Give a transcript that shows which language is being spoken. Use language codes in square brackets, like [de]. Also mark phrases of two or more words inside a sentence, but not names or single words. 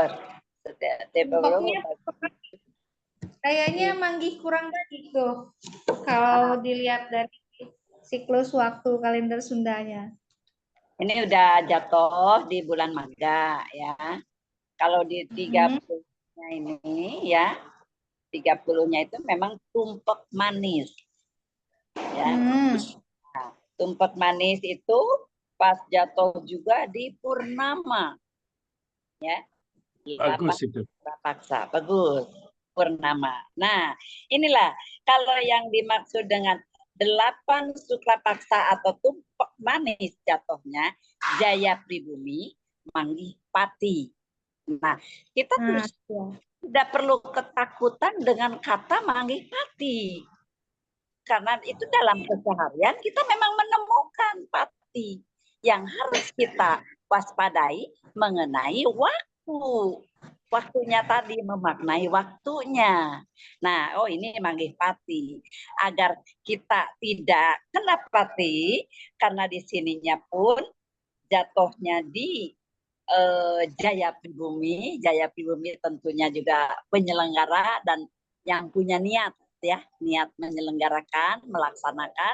[id] Tumpeknya kayaknya manggih kurang baik tuh kalau dilihat dari siklus waktu kalender Sundanya. Ini udah jatuh di bulan Maga ya. Kalau di 30-nya ini ya, 30-nya itu memang tumpek manis. Ya. Nah, tumpek manis itu pas jatuh juga di purnama. Ya. Bagus itu. Paksa, bagus. Purnama. Nah, inilah kalau yang dimaksud dengan 8 sukla paksa atau tumpek manis jatuhnya Jaya Pribumi, Manggih Pati. Nah, kita terus tidak perlu ketakutan dengan kata Manggih Pati. Karena itu dalam keseharian kita memang menemukan pati yang harus kita waspadai mengenai waktu. Waktunya tadi memaknai waktunya. Nah, ini manggih pati. Agar kita tidak kena pati, karena di sininya pun jatuhnya di Jaya Pribumi. Jaya Pribumi tentunya juga penyelenggara dan yang punya niat ya, niat menyelenggarakan, melaksanakan.